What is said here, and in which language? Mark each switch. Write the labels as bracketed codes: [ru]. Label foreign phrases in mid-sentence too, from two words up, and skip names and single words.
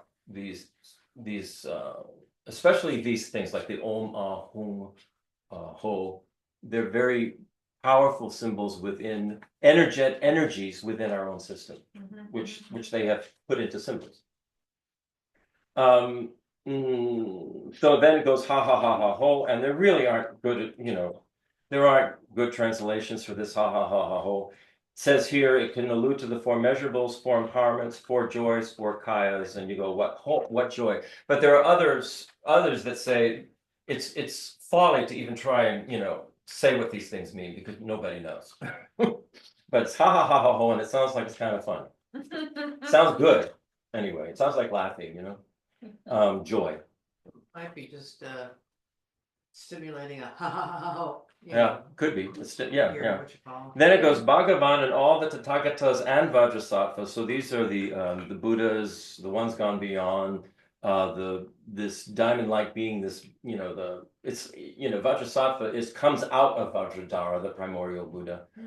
[en] These especially these things like the [sa] om, ah, hum, ho. [en] They're very powerful symbols within energies within our own system, which they have put into symbols. So then it goes [sa] ha ha ha ha ho, [en] and there really aren't good, you know, there aren't good translations for this [sa] ha ha ha ha ho. [en] It says here it can allude to the four measurables, four empowerments, four joys, four kayas, and you go, what joy? But there are others that say it's folly to even try and, you know, say what these things mean because nobody knows. But it's [sa] ha ha ha ha ho, [en] and it sounds like it's kind of fun. Sounds good. Anyway, it sounds like laughing, you know. Joy. Might be just stimulating a [sa] ha ha ha ha ho. [en] Yeah, could be. Yeah. What you call Then it goes Bhagavan and all the Tathagatas and Vajrasattva. So these are the Buddhas, the ones gone beyond. This diamond-like being, this, you know, Vajrasattva comes out of Vajradhara, the primordial Buddha.